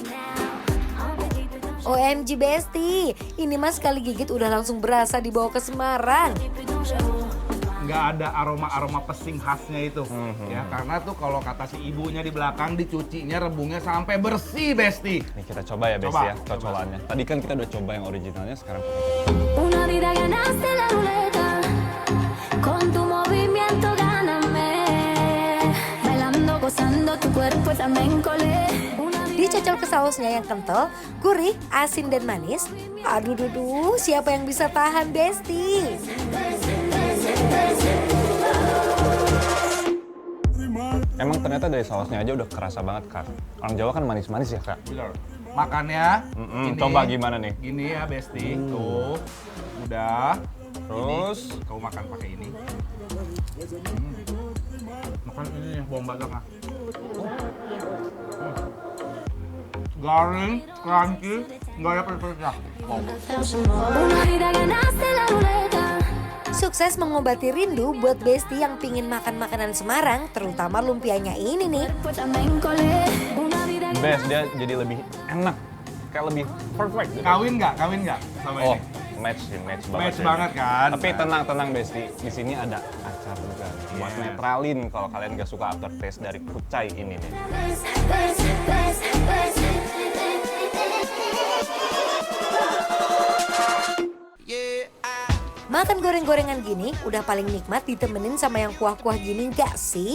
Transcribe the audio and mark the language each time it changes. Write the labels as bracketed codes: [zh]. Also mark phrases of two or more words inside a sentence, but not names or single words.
[id] OMG Besti, ini mas sekali gigit udah langsung berasa dibawa ke Semarang. Nggak ada aroma-aroma pesing khasnya itu, ya karena tuh kalau kata si ibunya di belakang dicucinya rebungnya sampai bersih, Besti. Nih kita coba ya Besti Coba, ya, cocolannya. Tadi kan kita udah coba yang originalnya, sekarang [es] Una vida ganaste la ruleta, con tu movimiento gáname, bailando, gozando, tu cuerpo también colé. [id] Dicocol ke sausnya yang kental, gurih, asin dan manis. Aduh duduh, siapa yang bisa tahan Besti? emang ternyata dari sausnya aja udah kerasa banget Kak. Orang Jawa kan manis-manis ya Kak. Bener. Makannya, Coba gimana nih? Gini ya, Besti. Tuh, udah. Terus Ini, kamu makan pakai ini. Makan ini yang bawang batang ah. Garing, crunchy, nggak ada pedesnya. [es] Una vida ganaste la ruleta. [id] sukses mengobati rindu buat Besti yang pingin makan makanan Semarang, terutama lumpianya ini nih. [es] Pues también colé una vida que [id] Best, dia jadi lebih enak, kayak lebih perfect gitu. Kawin nggak sama Oh, ini? match banget. Match sih. banget kan? Tapi tenang Besti, di sini ada acar juga buat Yeah. netralin kalau kalian gak suka aftertaste dari kucai ini nih. Makan goreng-gorengan gini udah paling nikmat ditemenin sama yang kuah-kuah gini gak sih?